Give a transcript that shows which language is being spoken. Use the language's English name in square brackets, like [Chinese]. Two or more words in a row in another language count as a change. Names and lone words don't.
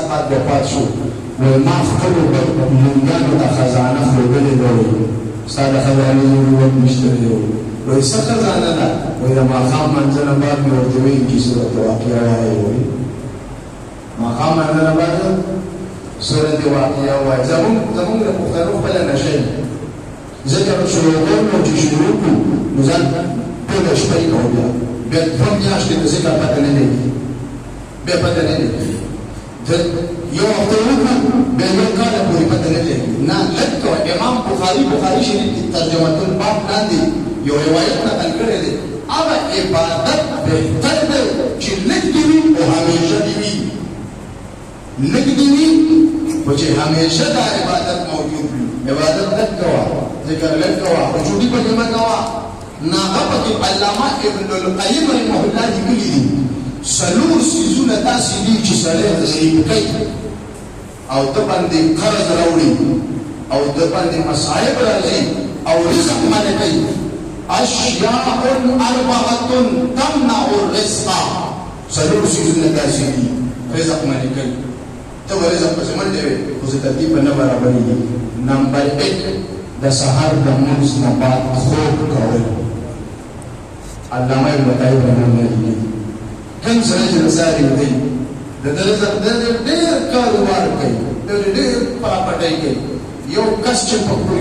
[Pashto] بعد وفات شو وایي ما خپلو مونږانو ته خزانه ښودلې ده وایي ستا د خزانې ضرورت نشته دی وایي څه خزانه ده وایي د ماښام منځه نه بعد مې ورته وایي کیسې ورته واقعه وایي وایي ماښام منځه نه بعد صورت واقعه وایي زمونږ د پښتنو خپله نشه وي ځکه شروع کوو چې شروع کړو نو ځان ټوله شپه یې کوو بیا دوه میاشتې د ذکر پته نه لګي بیا پته نه لګي یو هفته وکړو بیا یو کاله پورې پته نه لګي نه لږ کوه امام بخاري شریف کې [Arabic] ترجمة الباب [Pashto] لاندې یو روایت نقل کړی دی هغه عبادت بهتر دی چې لږ دې وي او همیشه دې وي لږ دې وي خو چې همیشه دا عبادت موجود وي عبادت لږ کوه ذکر لږ کوه خشوعي پکې مه کوه ناغه پکې علامه ابن القیم [Arabic] رحمه الله [Pashto] لیکلي دي څلور څیزونه داسې دي چې سړی غریب کوي او ده باندې قرض راوړي او ده باندې مصائب راځي او رزق منع کوي [Arabic] اشیاء اربعه تمنع الرزق [Pashto] څلور څیزونه داسې دي رزق منع کوي ته به رزق پسې منډې وې خو زه ترتیب به نه برابرېږي نمبر 1 د سهار د لمونځ نه بعد خوب کول علامه ابن طیب [Arabic] رحمه الله [Pashto] لیکي کوم سړی چې د سهار دی د ده رزق ډېر کاروبار کوي ډېر پراپټۍ کوي یو کس چې په کور